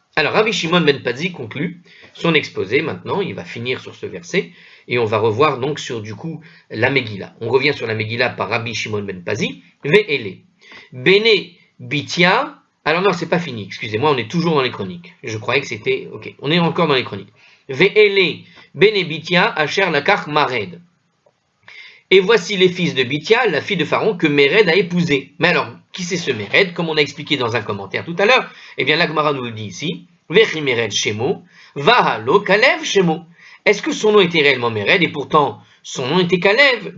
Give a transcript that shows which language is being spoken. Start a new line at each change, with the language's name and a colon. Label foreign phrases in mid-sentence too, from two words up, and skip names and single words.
French: Alors, Rabbi Shimon ben Pazi conclut son exposé maintenant. Il va finir sur ce verset. Et on va revoir donc sur, du coup, la Megillah. On revient sur la Megillah par Rabbi Shimon ben Pazi. Ve'ele.
Hebrew: בני בתיה.
French: Alors non, c'est pas fini. Excusez-moi, on est toujours dans les chroniques. Je croyais que c'était... Ok, on est encore dans les chroniques.
Hebrew: ואלה בני בתיה אשר לקח מרד.
French: Et voici les fils de Bitia, la fille de Pharaon, que Méred a épousé. Mais alors, qui c'est ce Méred? Comme on a expliqué dans un commentaire tout à l'heure, eh bien, l'Agmara nous le dit ici.
Hebrew: וכי מרד שמו והלא כלב שמו.
French: Est-ce que son nom était réellement Méred et pourtant son nom était Kalev?